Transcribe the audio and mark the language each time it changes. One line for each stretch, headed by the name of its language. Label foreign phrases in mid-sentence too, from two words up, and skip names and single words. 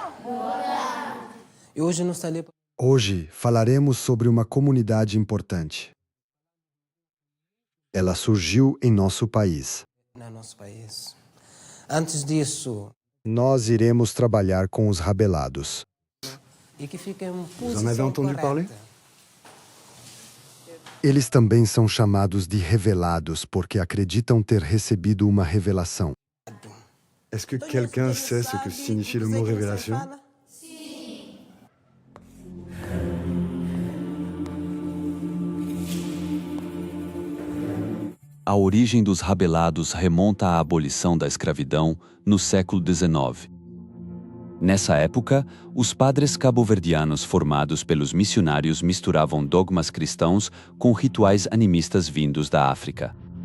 Portuguese: Hoje falaremos sobre uma comunidade importante. Ela surgiu em nosso país. No nosso país. Antes disso, Nós iremos trabalhar com os rabelados. e que fica em
French: Vous en avez entendu parler?
Portuguese: Eles também são chamados de revelados porque acreditam ter recebido uma revelação.
French: Est-ce que quelqu'un sait ce que signifie le mot révélation?
Portuguese: A origem dos rabelados remonta à abolição da escravidão no século XIX. Nessa época, os padres cabo-verdianos formados pelos missionários misturavam dogmas cristãos com rituais animistas vindos da África.